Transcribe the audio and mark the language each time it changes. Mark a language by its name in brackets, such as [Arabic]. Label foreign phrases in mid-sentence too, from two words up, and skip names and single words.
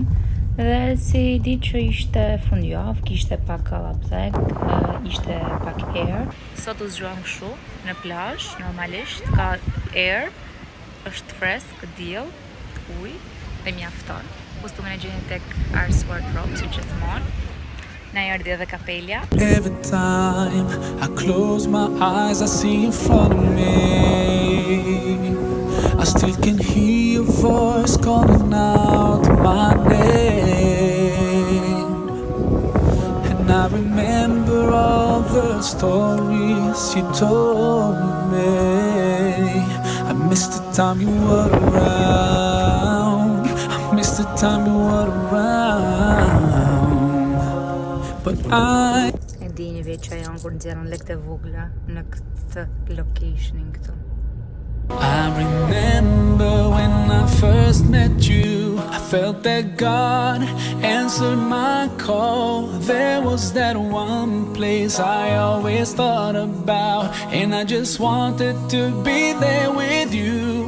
[Albanian] Dhe si di që ishte fundjavë, kishte pak kallapzek, ishte pak air. Sot u zgjuam kështu në plazh, normalisht ka air, është fresk, diell, ujë dhe mjafton. Kostumin e gjeni tek Ars Wardrobe, si gjithmonë. Na erdhi edhe kapelja. [English] Every time I close my eyes, I see in front of me. I still can hear your voice calling out my name. And I remember all the stories you told me. I miss the time you were around. I miss the time you were around. But [Albanian] E dini veç që janë kur nxjerrën lekët e vogla në këtë locationin këtu. [English] I remember when I first met you, I felt that God answered my call. There was that one place I always thought about, and I just wanted to be there with you.